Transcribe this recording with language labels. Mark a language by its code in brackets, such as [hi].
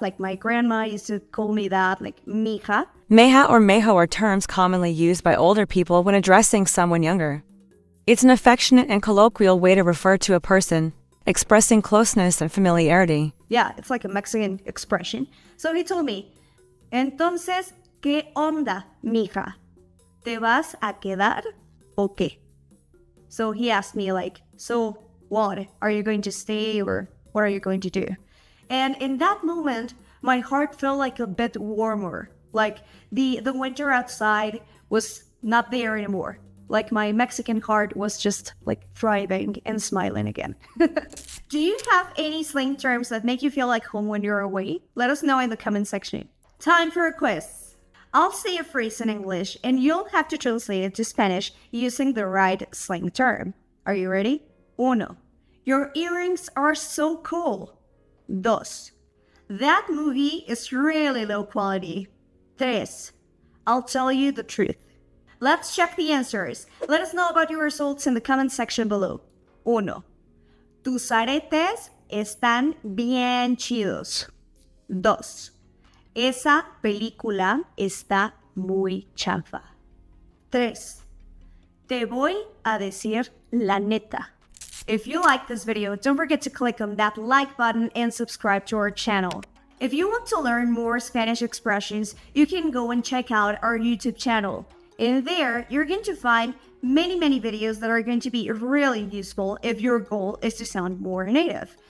[en] Like, my grandma used to call me that, like, mija. Meja or mejo are terms commonly used by older people when addressing someone younger. It's an affectionate and colloquial way to refer to a person, expressing closeness and familiarity. Yeah, it's like a Mexican expression. So he told me, [es] entonces, ¿qué onda, mija? ¿Te vas a quedar o qué? [en] So he asked me like, so what? Are you going to stay or what are you going to do? And in that moment, my heart felt like a bit warmer. Like the winter outside was not there anymore. Like my Mexican heart was just like thriving and smiling again. Do you have any slang terms that make you feel like home when you're away? Let us know in the comment section. Time for a quiz. I'll say a phrase in English and you'll have to translate it to Spanish using the right slang term. Are you ready? Uno. Your earrings are so cool. Dos. That movie is really low quality. Tres. I'll tell you the truth. Let's check the answers. Let us know about your results in the comment section below. [es] Uno. Tus aretes están bien chidos. Dos. Esa película está muy chafa. 3. Te voy a decir la neta. [en] If you like this video, don't forget to click on that like button and subscribe to our channel. If you want to learn more Spanish expressions, you can go and check out our YouTube channel. In there, you're going to find many videos that are going to be really useful if your goal is to sound more native.